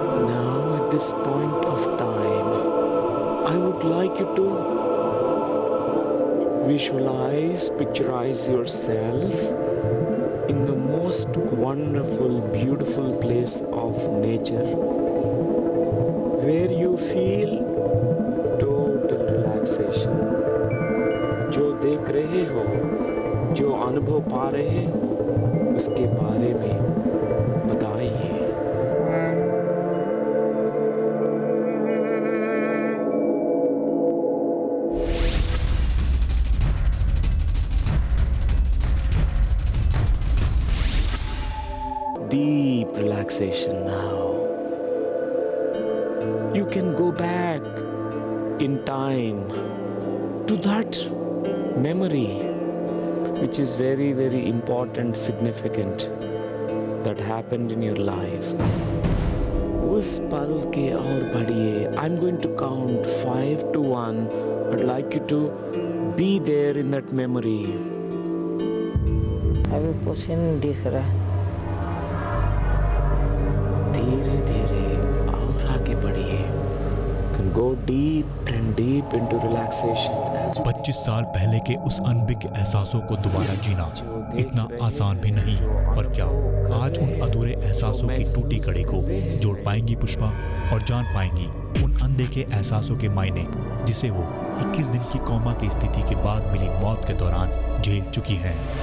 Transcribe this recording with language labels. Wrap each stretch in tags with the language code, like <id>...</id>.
<en>Now at this point of time, I would like you to visualize, picturize yourself in the most wonderful, beautiful place of nature where you feel total relaxation.</en> <hi>जो देख रहे हो, जो अनुभव पा रहे हो, उसके बारे में बताइए.</hi> <en>Deep relaxation now. You can go back in time to that memory which is very, very important, significant, that happened in your life.</en> <hi>उस पल के और बढ़िए.</hi> <en>I'm going to count 5 to 1. I'd like you to be there in that memory.</en> <hi>अभी कुछ नहीं दिख रहा है. धीरे धीरे और आगे बढ़िए.</hi> <en>Can go deep and deep into relaxation.</en> <hi>25 साल पहले के उस अनबिक एहसासों को दोबारा जीना इतना आसान भी नहीं, पर क्या आज उन अधूरे एहसासों की टूटी कड़ी को जोड़ पाएंगी पुष्पा और जान पाएंगी उन अनदेखे एहसासों के मायने जिसे वो 21 दिन की कोमा की स्थिति के बाद मिली मौत के दौरान झेल चुकी हैं।</hi>